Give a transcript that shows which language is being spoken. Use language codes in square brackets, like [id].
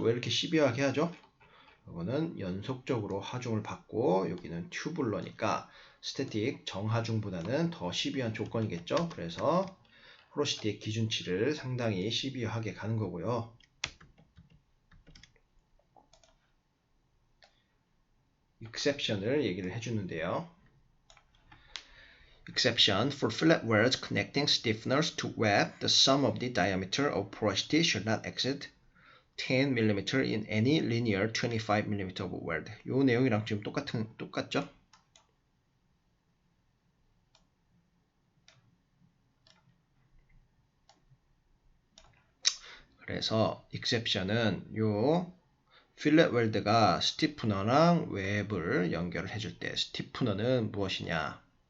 [ko] 왜 이렇게 시비하게 하죠? 이거는 연속적으로 하중을 받고 여기는 튜블러니까 스태틱 정하중보다는 더 시비한 조건이겠죠. 그래서 포로시티의 기준치를 상당히 시비하게 가는 거고요. exception을 얘기를 해주는데요. [en] Exception for fillet welds connecting stiffeners to web, the sum of the diameter of porosity should not exceed 10mm in any linear 25mm of weld. [ko] 요 내용이랑 지금 똑같죠? 그래서 exception은 요 필렛 웰드가 스티프너랑 웹을 연결을 해줄 때, 스티프너는 무엇이냐?